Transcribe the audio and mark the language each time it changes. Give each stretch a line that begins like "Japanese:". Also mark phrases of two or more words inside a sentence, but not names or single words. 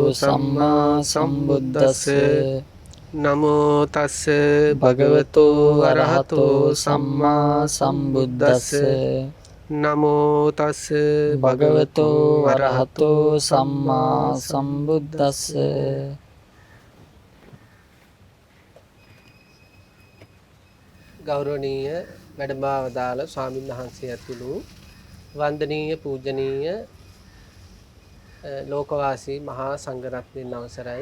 Pali: සම්මා සම්මා සම්බුද්දස්ස සම්බුද්දස්ස නමෝ තස්ස භගවතු භගවතු වරහතු අරහතෝ සම්මා සම්මා සම්බුද්දස්ස සම්බුද්දස්ස නමෝ තස්ස භගවතු භගවතු වරහතු අරහතෝ සම්මා සම්මා සම්බුද්දස්ස. සම්බුද්දස්ස.
Sinhala: ගෞරවනීය වැඩමවදාළ ස්වාමීන් වහන්සේ ඇතුළු වන්දනීය පූජනීය ලෝකවාසී මහා සංඝරත්නයන් අවසරයි.